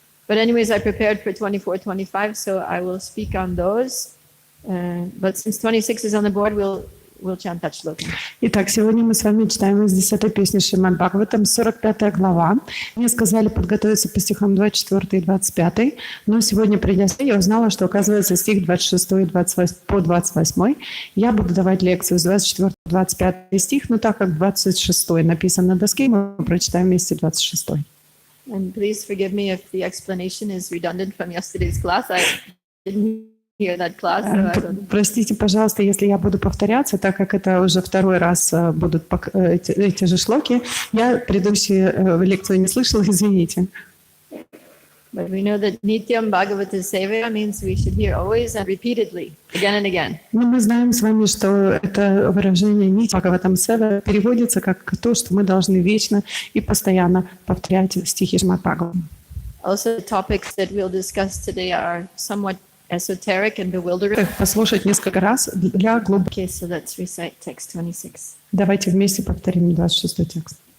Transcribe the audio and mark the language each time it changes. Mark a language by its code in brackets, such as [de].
[en] But anyways, I prepared for 24, 25, so I will speak on those. But since 26 is on the board, we'll chant that shloka. [ru] Итак, сегодня мы с вами читаем из 10-й песни Шримад Бхагаватам, 45-я глава. Мне сказали подготовиться по стихам 24 и 25, но сегодня, придя сюда, я узнала, что, оказывается, стих 26 по 28. Я буду давать лекцию с 24 по 25 стих, но так как 26 написан на доске, мы прочитаем вместе 26. [en] And please forgive me if the explanation is redundant from yesterday's class. I didn't hear that class. So [ru] Простите, пожалуйста, если я буду повторяться, так как это уже второй раз будут эти же шлоки. Я предыдущую лекцию не слышала, извините. [en] But we know that Nityam Bhagavata Sevaya means we should hear always and repeatedly, again and again. [ru] Но мы знаем с вами, что это выражение «Нитья Бхагаватам Сева» переводится как то, что мы должны вечно и постоянно повторять стихи Шримад Бхагаватам. [en] Also, the topics that we'll discuss today are somewhat esoteric and bewildering. [ru] Послушать несколько раз для глубокого. [en] Okay, so let's recite text 26. [ru] Давайте вместе повторим 26 текст.